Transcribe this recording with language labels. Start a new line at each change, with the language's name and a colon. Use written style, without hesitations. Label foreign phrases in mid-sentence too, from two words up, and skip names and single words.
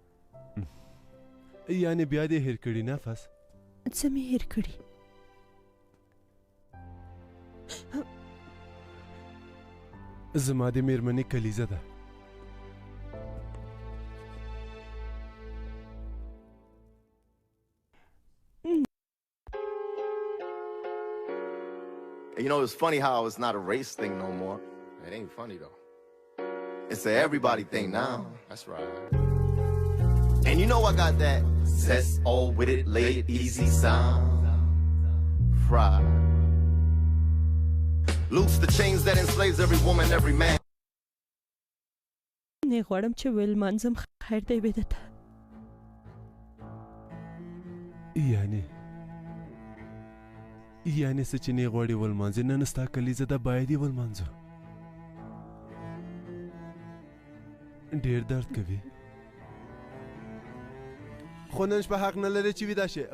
Pashto: یعنې بیا دې هېر کړي نفس؟ څه مې هېر کړي؟ زما د مېرمنې کلیزه ده.
English: You know, it's funny how it's not a race thing no more. It ain't funny though. It's an everybody thing now. That's right. And you know I got that zest all with it, lay it easy sound. Fried. Loose the chains that enslaves every woman, every man.
Pashto: نه غواړم چې ولمانځم. خیر دی وې دته. یعنې څه چې نه غواړي ولمانځي، نن ستا کلیزه ده، باید یې ولمانځو. ډېر درد کوي، خو نن شپه حق نه لري چې ویده شي.